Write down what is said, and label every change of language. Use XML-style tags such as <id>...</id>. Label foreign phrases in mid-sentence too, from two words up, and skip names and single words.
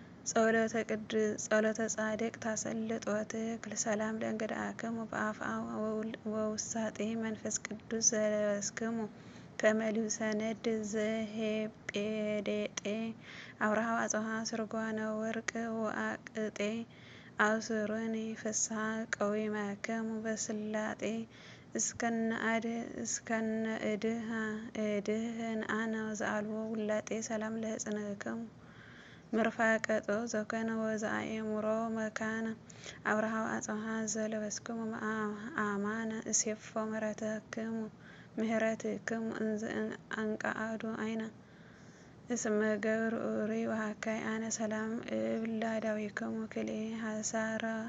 <gez>ጸሎተ ቅድ-፣ ጸሎተ ጻድቅ ታሰልጥ ወትክል። ሰላም ለእንግድአክሙ በአፍአ ወውል-፣ ወውሳጤ መንፈስ ቅዱስ ዘለበስክሙ ከመ ልብሰ ነድ ዘሄጴዴጤ አብርሃ ወአጽብሃ ስርጓነ ወርቅ ወአቅጤ አብስሩኒ ፍስሐ ቀዊመክሙ በስላጤ እስከነ አድ-፣ እስከነ እድሃ-፣ እድህን አነ ዘአልቦ ውላጤ። ሰላም ለሕፅንክሙ ምርፋቀ ጾ ዘኮነ ወዘአእምሮ መካነ አብርሃ ወአጽብሃ ዘለበስክሙ መአ-፣ አማነ እሴፎ ምህረተክሙ፣ ምህረትክሙ እንዘ አንቀአዱ አይነ እስመ ገብር ኡሪ ወሃካይ አነ ሰላም እብል ላዳዊክሙ ክልኤ ሐሰረ፣</gez>